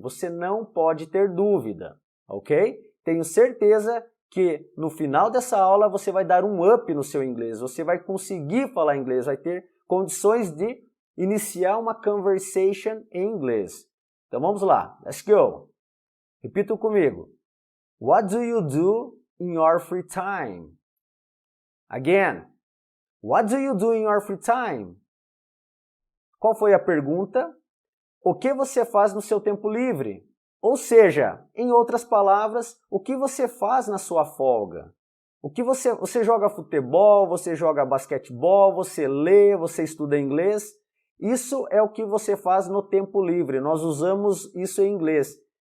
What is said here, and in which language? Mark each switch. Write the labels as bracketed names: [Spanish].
[Portuguese] Você não pode ter dúvida, ok? Tenho certeza que no final dessa aula você vai dar um up no seu inglês. Você vai conseguir falar inglês, vai ter condições de iniciar uma conversation em inglês. Então vamos lá. [English] Let's go. [Portuguese] Repitam comigo. [English] What do you do in your free time? Again. What do you do in your free time? [Portuguese] Qual foi a pergunta? O que você faz no seu tempo livre? Ou seja, em outras palavras, o que você faz na sua folga? O que você joga futebol, você joga basquetebol, você lê, você estuda inglês? Isso é o que você faz no tempo livre. Nós usamos isso em inglês.